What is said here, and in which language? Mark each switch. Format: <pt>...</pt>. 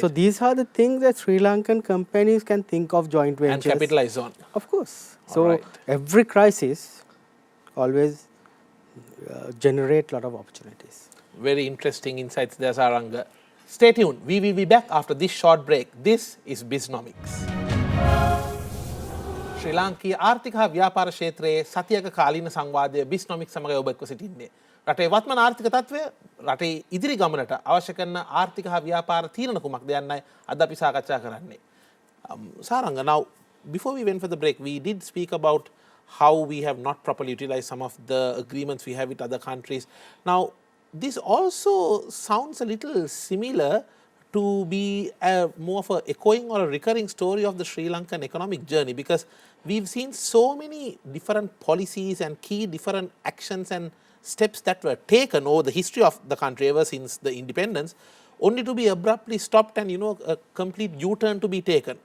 <en>So these are the things that Sri Lankan companies can think of joint and ventures. capitalize on. Of course. So Alright. every crisis always generate lot of opportunities. Very interesting insights there, Saranga. Stay tuned. We will be back after this short break. This is Biznomics.</en> <si>ශ්‍රී ලාංකීය ආර්ථික හා ව්‍යාපාර ක්ෂේත්‍රයේ සතියක කාලීන සංවාදය බිස්නොමික් සමග ඔබ එක්ව සිටින්නේ. රටේ වත්මන් ආර්ථික තත්ත්වය, රටේ ඉදිරි ගමනට අවශ්‍ය කරන ආර්ථික හා ව්‍යාපාර තීරණ කුමක්ද යන්නයි අද අපි සාකච්ඡා කරන්නේ.</si> <en>Saranga, now before we went for the break, we did speak about how we have not properly utilized some of the agreements we have with other countries. Now, this also sounds a little similar to be more of a echoing or a recurring story of the Sri Lankan economic journey, because we've seen so many different policies and key different actions and steps that were taken over the history of the country ever since the independence, only to be abruptly stopped and a complete U-turn to be taken.</en>